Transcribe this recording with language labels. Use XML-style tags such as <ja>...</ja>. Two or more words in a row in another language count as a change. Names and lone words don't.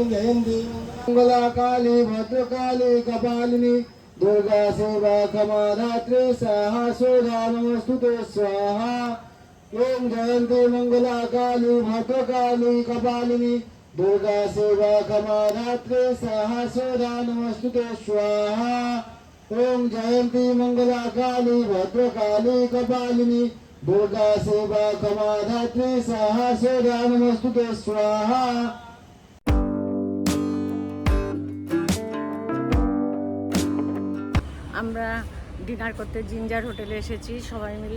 <sa>जयंती मंगला काली भद्रकाली कपालिनी दुर्गा सेवा कमाधात्री स्वाहा सदा नमोस्तुते स्वाहा ओम जयंती मंगला काली भद्रकाली कपालिनी दुर्गा सेवा कमाधात्री सहस्रदा नमस्तुते स्वाहा ओम जयंती मंगला काली भद्रकाली कपालिनी दुर्गा सेवा कमाधात्री सहस्रदा नमस्तुते स्वाहा</sa> <bn>আমরা ডিনার করতে জিঞ্জার হোটেলে এসেছি সবাই মিলে।</bn>